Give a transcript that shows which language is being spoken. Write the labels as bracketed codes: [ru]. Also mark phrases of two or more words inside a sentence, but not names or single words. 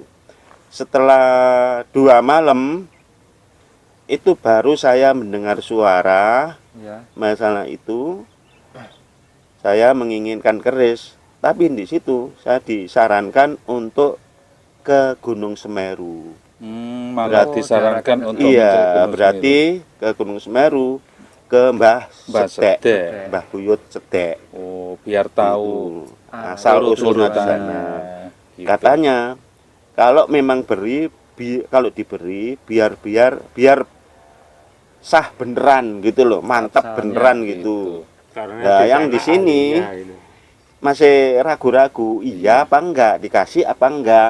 [id] Setelah 2 malam itu baru saya mendengar suara Ya. masalah itu. Saya menginginkan keris, tapi di situ saya disarankan untuk ke Gunung Semeru. Malah Berarti- disarankan Oh, untuk mencari Iya, Gunung berarti ke Gunung Semeru, ke Mbah Mbah Sedek, Sedek. Mbah Buyut Sedek. Semeru. Oh, biar tahu Itu asal usulnya di urut-urutannya. sana. Gitu. Katanya kalau memang kalau diberi biar sah beneran gitu loh, mantap Asalnya beneran gitu. Nah, yang di sini masih ragu-ragu, iya apa enggak, dikasih apa enggak.